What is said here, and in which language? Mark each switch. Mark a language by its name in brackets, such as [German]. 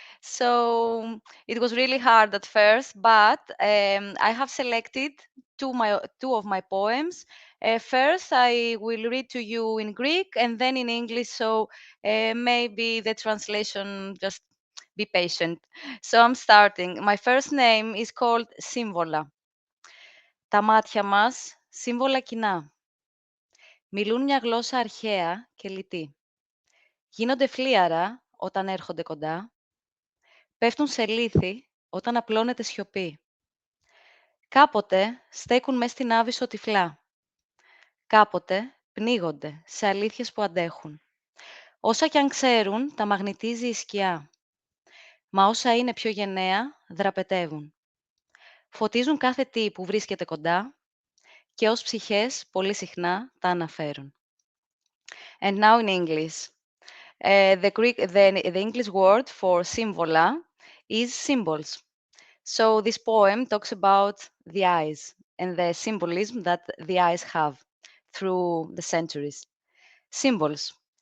[English] So it was really hard at first, but I have selected two of my poems. First, I will read to you in Greek and then in English. So maybe the translation just be patient. So I'm starting. My first name is called [Greek] Σύμβολα. Τα μάτια μας, σύμβολα κοινά. Μιλούν μια γλώσσα αρχαία και λιτή. Γίνονται φλίαρα όταν έρχονται κοντά. Πέφτουν σε λύθη όταν απλώνεται σιωπή. Κάποτε στέκουν μες στην άβυσσο τυφλά. Κάποτε πνίγονται σε αλήθειες που αντέχουν. Όσα κι αν ξέρουν, τα μαγνητίζει η σκιά. Μα όσα είναι πιο γενναία, δραπετεύουν. Φωτίζουν κάθε τι που βρίσκεται κοντά και ως ψυχές πολύ συχνά τα αναφέρουν. [English] And now in English. The English word for symbola is symbols. So this poem talks about the eyes and the symbolism that the eyes have through the centuries. Symbols.